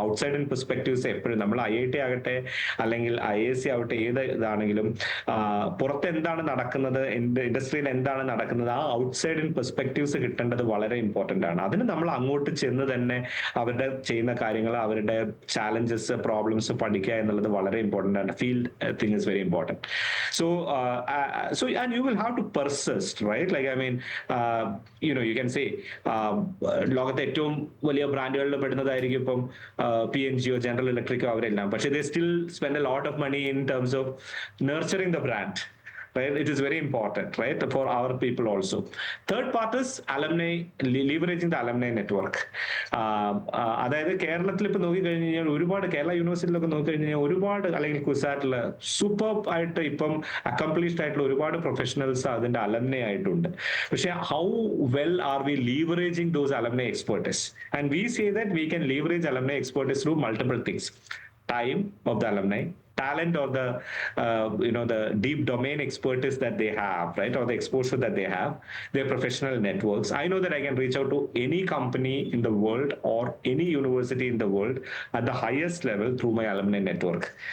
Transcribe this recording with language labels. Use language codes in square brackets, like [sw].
[ml] Outside in perspectives എപ്പോഴും നമ്മൾ IIT ആകട്ടെ അല്ലെങ്കിൽ IISc ആവട്ടെ, ഏത് ഇതാണെങ്കിലും പുറത്ത് എന്താണ് നടക്കുന്നത്, ഇൻഡസ്ട്രിയിൽ എന്താണ് നടക്കുന്നത്, ആ ഔട്ട്സൈഡ് ഇൻ പെർസ്പെക്ടീവ്സ് കിട്ടേണ്ടത് വളരെ ഇമ്പോർട്ടന്റ് ആണ്. അതിന് നമ്മൾ അങ്ങോട്ട് ചെന്ന് തന്നെ അവരുടെ ചെയ്യുന്ന കാര്യങ്ങൾ, അവരുടെ ചാലഞ്ചസ്, പ്രോബ്ലംസ് പഠിക്കുക എന്നുള്ളത് വളരെ ഇമ്പോർട്ടന്റ് ആണ്. [en] Field thing is very important. So and you will have to persist, right? Like, I mean, you can say [ml] ലോകത്തെ ഏറ്റവും വലിയ ബ്രാൻഡുകളിൽ പെടുന്നതായിരിക്കും ഇപ്പം P&G, ജനറൽ ഇലക്ട്രിക്കോ, അവരെല്ലാം. പക്ഷേ [en] they still spend a lot of money in terms of nurturing the brand. Right? It is very important, right, for our people also. Third part is alumni, leveraging the alumni network. [ml] അതായത് കേരളത്തിൽ ഇപ്പൊ നോക്കിക്കഴിഞ്ഞ് കഴിഞ്ഞാൽ ഒരുപാട്, കേരള യൂണിവേഴ്സിറ്റിയിലൊക്കെ നോക്കിക്കഴിഞ്ഞ് കഴിഞ്ഞാൽ ഒരുപാട്, അല്ലെങ്കിൽ കുസാറ്റില് super ആയിട്ട് ഇപ്പം അക്കംപ്ലിഷ്ഡ് ആയിട്ടുള്ള ഒരുപാട് പ്രൊഫഷണൽസ് അതിന്റെ അലംനെ ആയിട്ടുണ്ട്. പക്ഷെ [en] How well are we leveraging those alumni expertise? And we say that we can leverage alumni expertise through multiple things. Time of the alumni, talent, or the deep domain expertise that they have, right, or the exposure that they have, their professional networks. I know that I can reach out to any company in the world or any university in the world at the highest level through my alumni network.